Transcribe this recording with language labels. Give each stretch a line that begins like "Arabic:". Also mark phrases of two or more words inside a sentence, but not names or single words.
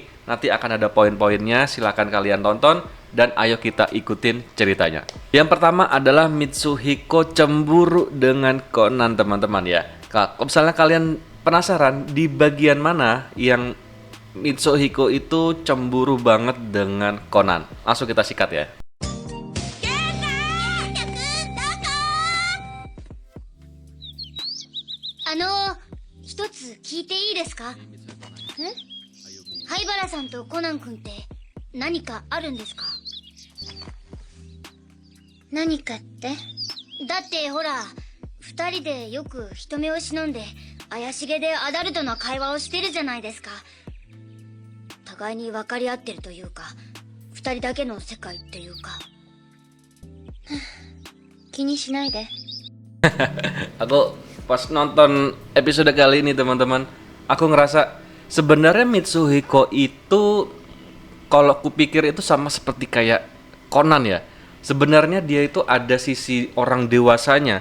Indonesian: Nanti akan ada poin-poinnya. Silakan kalian tonton dan ayo kita ikutin ceritanya. Yang pertama adalah Mitsuhiko cemburu dengan Conan teman-teman ya. Kalau misalnya kalian penasaran di bagian mana yang Mitsuhiko itu cemburu banget dengan Conan? Langsung kita sikat ya.
Japanese: Ano, 一つ聞いていいですか？灰原さんとコナン君って何かあるんですか？何かって？だってほら、二人でよく人目を忍んで怪しげでアダルトな会話をしてるじゃないですか。互いに分かり合ってるというか、二人だけの世界っていうか。気にしないで。
Indonesian: Aku pas nonton episode kali ini teman-teman, aku ngerasa sebenarnya Mitsuhiko itu kalau kupikir itu sama seperti kayak Conan ya. Sebenarnya dia itu ada sisi orang dewasanya.